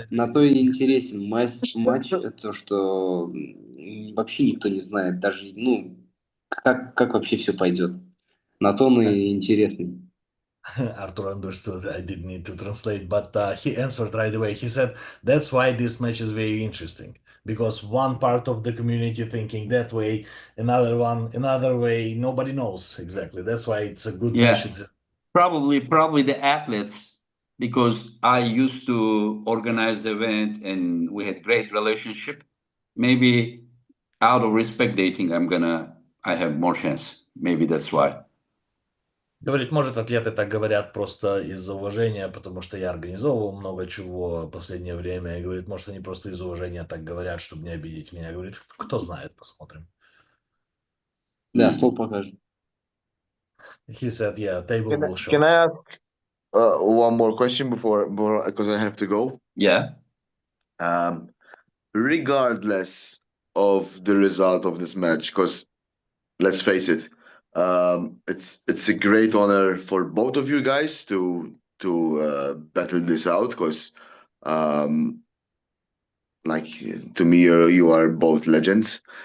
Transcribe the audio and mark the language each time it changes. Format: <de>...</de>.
<ru>на то и интересен матч, то, что вообще никто не знает, даже, ну, как вообще все пойдет. На то он и интересный.</ru> <en>Artur understood. I didn't need to translate, but he answered right away. He said, "That's why this match is very interesting because one part of the community thinking that way, another one another way. Nobody knows exactly. That's why it's a good match. Yeah, It's probably the athletes, because I used to organize the event and we had great relationship. Maybe out of respect, they think I have more chance. Maybe that's why.</en> <ru>Говорит, может, атлеты так говорят просто из-за уважения, потому что я организовывал много чего в последнее время. И говорит, может, они просто из уважения так говорят, чтобы не обидеть меня. Говорит, кто знает, посмотрим. Да, стол покажет.</ru> <en>He said, yeah, table will show. Can I ask one more question before because I have to go? Yeah. Regardless of the result of this match, because let's face it, it's a great honor for both of you guys to battle this out, because like to me you are both legends.</en>